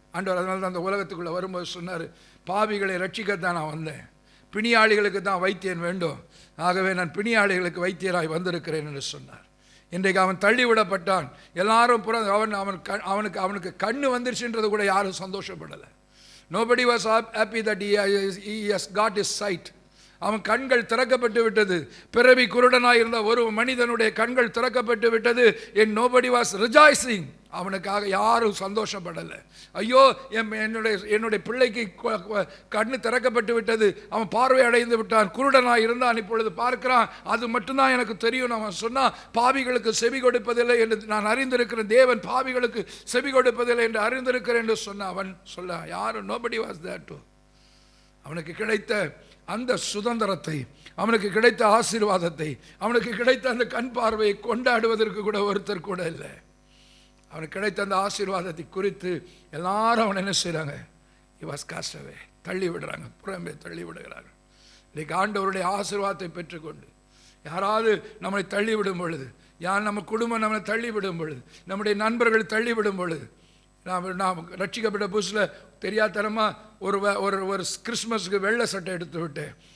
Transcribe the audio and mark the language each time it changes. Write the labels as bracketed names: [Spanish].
[Tamil] ஆண்டவர் அதனால தான் அந்த உலகத்துக்குள்ளே வரும்போது சொன்னார், பாவிகளை ரட்சிக்கத்தான் நான் வந்தேன், பிணியாளிகளுக்கு தான் வைத்தியன் வேண்டும், ஆகவே நான் பிணியாளிகளுக்கு வைத்தியராய் வந்திருக்கிறேன் என்று சொன்னார். இன்றைக்கு அவன் தள்ளிவிடப்பட்டான். எல்லாரும் அவனுக்கு கண்ணு வந்துருச்சுன்றது கூட யாரும் சந்தோஷப்படலை. [English] Nobody was happy that he has got his sight. [Tamil] அவன் கண்கள் திறக்கப்பட்டு விட்டது. பிறவி குருடனாய் இருந்த ஒரு மனிதனுடைய கண்கள் திறக்கப்பட்டு விட்டது. [English] and nobody was rejoicing. [Tamil] அவனுக்காக யாரும் சந்தோஷப்படலை. ஐயோ, என்னுடைய பிள்ளைக்கு கண்ணு திறக்கப்பட்டு விட்டது, அவன் பார்வை அடைந்து விட்டான், குருடனாய் இருந்தான், இப்பொழுது பார்க்கிறான், அது மட்டும்தான் எனக்கு தெரியும். அவன் சொன்னான், பாவிகளுக்கு செவி கொடுப்பதில்லை என்று நான் அறிந்திருக்கிறேன், தேவன் பாவிகளுக்கு செவி கொடுப்பதில்லை என்று அறிந்திருக்கிறேன் என்று சொன்னான். அவன் சொல்ல யாரும் [English] nobody was there to. [Tamil] அவனுக்கு கிடைத்த அந்த சுதந்திரத்தை, அவனுக்கு கிடைத்த ஆசீர்வாதத்தை, அவனுக்கு கிடைத்த அந்த கண் பார்வையை கொண்டாடுவதற்கு கூட ஒருத்தர் கூட இல்லை. அவனுக்கு கிடைத்த அந்த ஆசீர்வாதத்தை குறித்து எல்லாரும் அவனை என்ன செய்கிறாங்க? [English] he was cast away, [Tamil] தள்ளி விடுறாங்க, புறம்பே தள்ளி விடுகிறார்கள். இன்றைக்கு ஆண்டவருடைய ஆசீர்வாதத்தை பெற்றுக்கொண்டு யாராவது நம்மளை தள்ளிவிடும் பொழுது, நம்ம குடும்பம் நம்மளை தள்ளிவிடும் பொழுது, நம்முடைய நண்பர்கள் தள்ளிவிடும் பொழுது, நாம் ரட்சிக்கப்பட்ட புதுசில் தெரியாதனமாக ஒரு கிறிஸ்மஸுக்கு வெள்ளை சட்டை எடுத்து விட்டேன்.